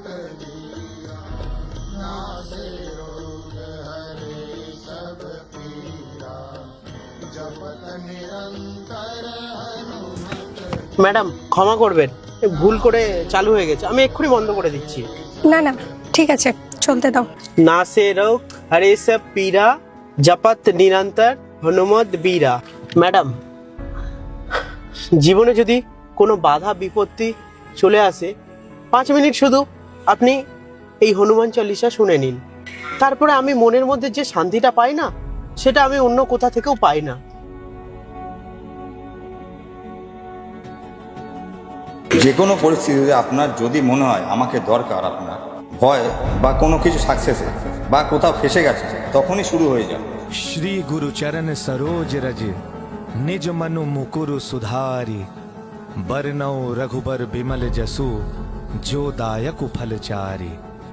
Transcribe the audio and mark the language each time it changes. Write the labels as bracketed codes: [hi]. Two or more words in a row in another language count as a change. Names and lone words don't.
[awa] वीरा, नासे रोग हरे सब पीरा, जपत निरंतर हनुमत। [bn] ম্যাডাম, ক্ষমা করবেন, ভুল করে চালু হয়ে গেছে, আমি এক্ষুনি বন্ধ করে দিচ্ছি। না না, ঠিক আছে, চলতে দাও। [awa] ना से रोग हरे सब पीरा, जपत निरंतर हनुमत बीरा। [bn] ম্যাডাম, জীবনে যদি কোনো বাধা বিপত্তি চলে আসে, 5 মিনিট শুধু আপনি এই হনুমান চালিসা শুনে নিন, তারপরে আমি মনের মধ্যে যে শান্তিটা পাই না, সেটা আমি অন্য কোথা থেকেও পাই না। যে কোনো পরিস্থিতিতে আপনার যদি মনে হয় আমাকে দরকার, আপনার ভয় বা কোনো কিছু সাকসেসে বা কোথাও ফেসে গেছে, তখনই শুরু হয়ে যাবে। [awa] श्री गुरु चरण सरोज रज निज मनु मुकुरु सुधारी, बरनौ रघुबर बिमल जसु जो दायक फल चारी।